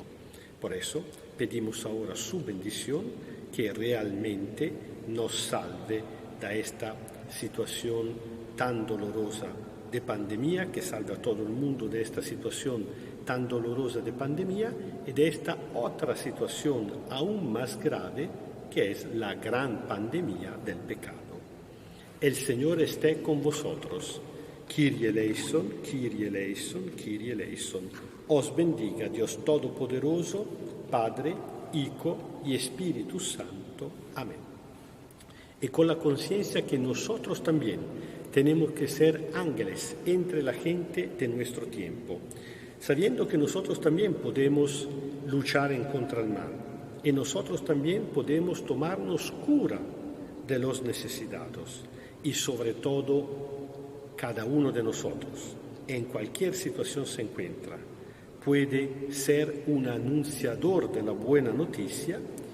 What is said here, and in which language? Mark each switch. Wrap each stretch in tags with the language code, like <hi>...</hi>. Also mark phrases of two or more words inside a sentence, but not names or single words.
<es>Por eso pedimos ahora su bendición, que realmente nos salve de esta situación tan dolorosa de pandemia, que salve a todo el mundo de esta situación tan dolorosa de pandemia y de esta otra situación aún más grave, que es la gran pandemia del pecado. El Señor esté con vosotros.</es> <el>Κύριε ελέησον, Κύριε ελέησον, Κύριε ελέησον.</el> <es>Os bendiga Dios Todopoderoso, Padre, Hijo y Espíritu Santo. Amén. Y con la conciencia que nosotros también tenemos que ser ángeles entre la gente de nuestro tiempo, sabiendo que nosotros también podemos luchar en contra del mal y nosotros también podemos tomarnos cura de los necesitados y sobre todo cada uno de nosotros, en cualquier situación se encuentra, puede ser un anunciador de la buena noticia.</es>